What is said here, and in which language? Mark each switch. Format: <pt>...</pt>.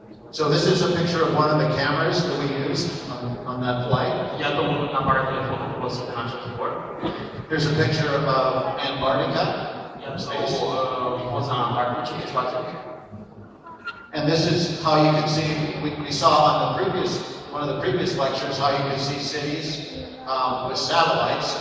<en>So this is a picture of one of the cameras that we used on that flight.</en> <ro>Iată un aparat telefon folosit în acest zbor.</ro> <en>Here's a picture of Antarctica.</en> <ro>Iată o poză antarctică în spațiu.</ro> <en>And this is how you can see, we saw on one of the previous lectures, how you can see cities with satellites.</en>